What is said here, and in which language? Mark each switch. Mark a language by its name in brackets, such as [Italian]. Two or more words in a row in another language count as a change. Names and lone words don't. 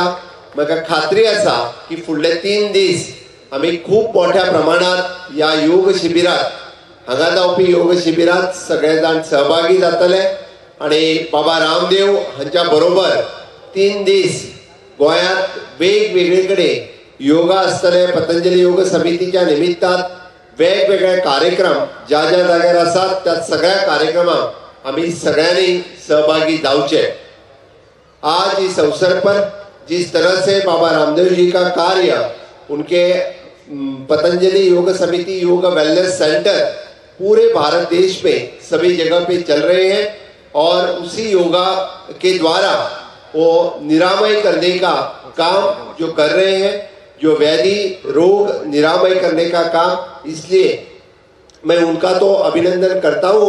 [Konkani] म्हाका खात्री आसा की फुडले 3 दीस आम्ही खूप मोठ्या प्रमाणात या योग शिबिरात हांगा जावपी योग शिबिरात सगळे जाण सहभागी जातले आणि बाबा रामदेव हांच्या बरोबर 3 दीस गोंयांत वेगवेगळे कडेन योगा आसतले। पतंजलि योग समितीच्या निमित्तान वेगवेगळे कार्यक्रम ज्या ज्या जाग्यार आसात त्या सगळ्या कार्यक्रमांत आम्ही सगळ्यांनी सहभागी जावचे। [Hindi] आज इस अवसर पर जिस तरह से बाबा रामदेव जी का कार्य, उनके पतंजलि योग समिति योग [English] wellness center [Hindi] पूरे भारत देश में सभी जगह पे चल रहे हैं, और उसी योगा के द्वारा वो निरामय करने का काम जो कर रहे हैं, जो व्याधि रोग निरामय करने का काम, इसलिए मैं उनका तो अभिनंदन करता हूँ।